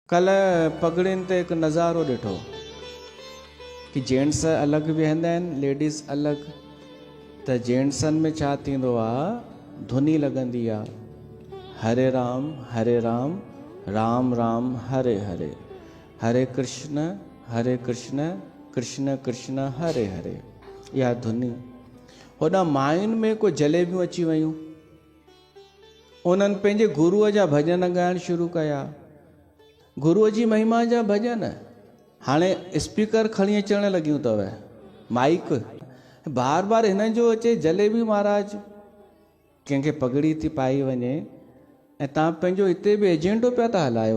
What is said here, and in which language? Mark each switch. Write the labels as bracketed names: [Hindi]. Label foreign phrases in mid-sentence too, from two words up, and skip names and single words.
[Sindhi] कल पगड़ियुनि ते हिकु नज़ारो ॾिठो कि जेंट्स अलॻि वेहंदा आहिनि, लेडीज़ अलॻि। त जेंट्सनि में छा थींदो आहे, धुनी लॻंदी आहे, [Sanskrit] हरे राम राम राम हरे हरे, हरे कृष्ण कृष्ण कृष्ण हरे हरे। [Sindhi] इहा धुनी होॾां मायुनि में को जलेबियूं अची वियूं, उन्हनि पंहिंजे गुरूअ जा भॼन ॻाइण शुरू कया, गुरूअ जी महिमा जा भॼन। हाणे स्पीकर खणी अचण लॻियूं अथव, माइक बार बार हिन जो अचे, जलेबी महाराज कंहिंखे पगड़ी थी पाई वञे ऐं तव्हां पंहिंजो हिते बि एजेंडो पिया था हलायो।